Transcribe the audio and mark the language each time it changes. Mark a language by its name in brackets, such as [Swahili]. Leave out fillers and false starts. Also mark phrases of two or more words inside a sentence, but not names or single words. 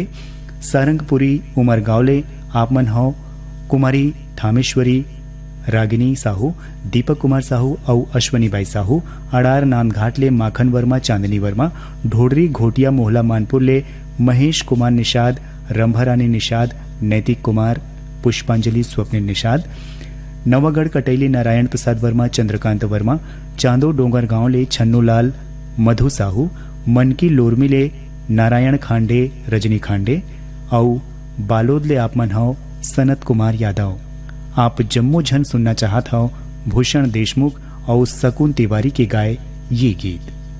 [Chhattisgarhi] सारंगपुरी उमरगांवले आप मन हो कुमारी थामेश्वरी, रागिनी साहू, दीपक कुमार साहू और अश्वनी बाई साहू। अडार नांदघाटले माखन वर्मा, चांदनी वर्मा, ढोडरी घोटिया मोहला मानपुर ले महेश कुमार निषाद, रंभारानी निषाद, नैतिक कुमार, पुष्पांजलि स्वप्निल निषाद। नवागढ़ कटैली नारायण प्रसाद वर्मा, चंद्रकांत वर्मा, चांदो डोंगर गांव ले छन्नूलाल, मधु साहू, मनकी लोरमी ले नारायण खांडे, रजनी खांडे और बालोद ले आप मन हो सनत कुमार यादव। आप जम्मू झन सुनना चाहत हो भूषण देशमुख और शकुन तिवारी के गाए ये गीत।